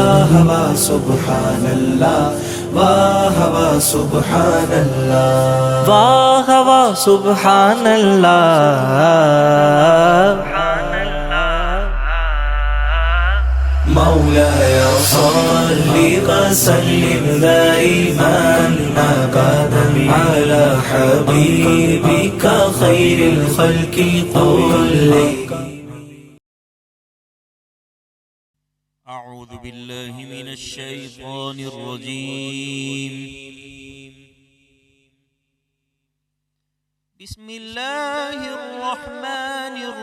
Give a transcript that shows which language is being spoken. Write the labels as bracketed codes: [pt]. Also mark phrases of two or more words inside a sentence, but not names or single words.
[ur] واہ [ar] سبحان اللہ، [ur] واہ واہ [ar] سبحان اللہ، [ur] واہ واہ [ar] سبحان اللہ۔ مولاي صل وسلم دائما أبدا على حبيبك خير الخلق كلهم۔ أعوذ بالله من الشيطان الرجيم، بسم الله الرحمن